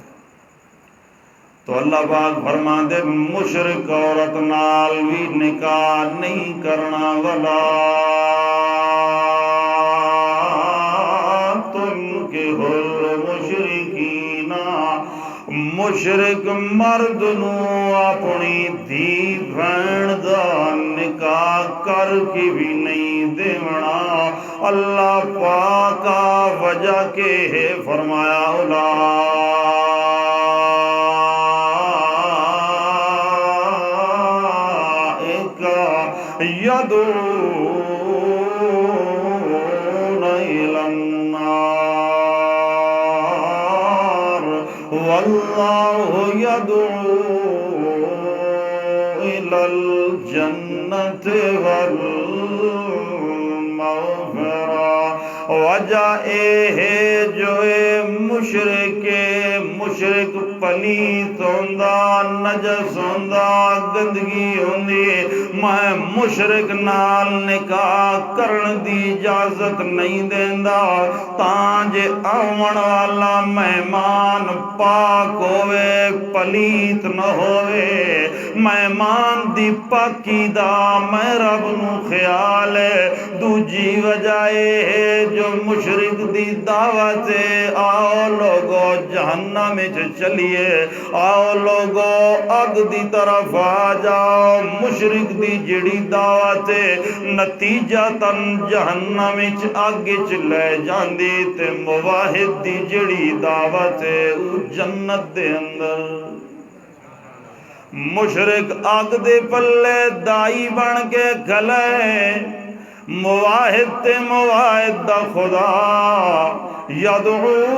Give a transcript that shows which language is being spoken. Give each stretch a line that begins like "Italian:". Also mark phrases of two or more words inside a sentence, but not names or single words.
Punjabi: تو اللہ پاک فرما دے مشرک عورت نال بھی نکاح نہیں کرنا،
Arabic: ولا تنکحوا المشرکین،
Punjabi: مشرک مرد نو اپنی دھی بہن دا نکاح کر کے بھی نہیں دیونا۔ اللہ پاک وجہ کے ہے فرمایا يدعون
Arabic: إلى النار والله يدعو إلى الجنة والمغفرة۔
Punjabi: وجہ اے ہے جو مشرک پلیت ہوندا، نجس ہوندا، گندگی ہوندی، میں مشرک نال نکاح کرن دی اجازت نہیں دیندا، تاں جے آون والا مہمان پاک ہوئے، پلیت نہ ہوئے۔ مہمان دی پاکی دا میں رب نو خیال ہے۔ دوجی وجہ ہے جو مشرک دی دعوت ہے،
Urdu: آؤ لوگو جہنم میں چلیے،
Punjabi: آؤ لوگو اگ دی طرف آ جاؤ۔ مشرک دی جڑی دعوت ہے نتیجہ تن
Urdu: جہنم میں
Punjabi: اگ لے جاندی، تے موحد دی جڑی دعوت ہے او جنت دے اندر۔ مشرک اگ دے پلے دائی بن کے کھلے، مواحد تے مواحد دا خدا یدعو